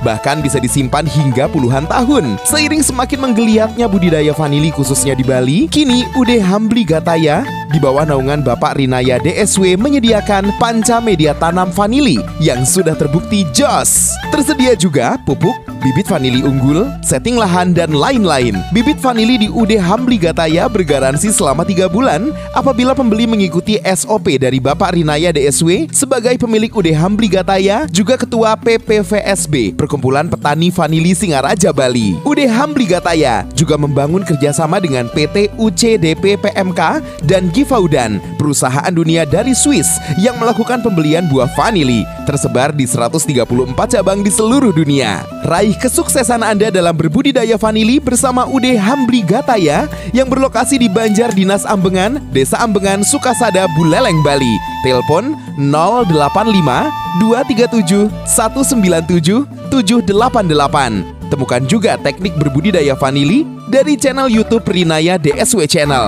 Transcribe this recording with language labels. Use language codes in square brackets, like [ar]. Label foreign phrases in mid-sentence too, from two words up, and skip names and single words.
[id] Bahkan bisa disimpan hingga puluhan tahun. Seiring semakin menggeliatnya budidaya vanili khususnya di Bali, kini UD Hambli Gataya di bawah naungan Bapak Rinaya DSW menyediakan panca media tanam vanili yang sudah terbukti jos. Tersedia juga pupuk, bibit vanili unggul, setting lahan, dan lain-lain. Bibit vanili di UD Hambli Gataya bergaransi selama 3 bulan apabila pembeli mengikuti SOP dari Bapak Rinaya DSW sebagai pemilik UD Hambli Gataya, juga Ketua PPVSB Perkumpulan Petani Vanili Singaraja Bali. UD Hambli Gataya juga membangun kerjasama dengan PT UCDP PMK dan Gifaudan, perusahaan dunia dari Swiss yang melakukan pembelian buah vanili, tersebar di 134 cabang di seluruh dunia. Raih kesuksesan Anda dalam berbudidaya vanili bersama UD Hambli Gataya yang berlokasi di Banjar Dinas Ambengan, Desa Ambengan, Sukasada, Buleleng, Bali. Telepon 085 237 197 788. Temukan juga teknik berbudidaya vanili dari channel YouTube Rinaya DSW Channel.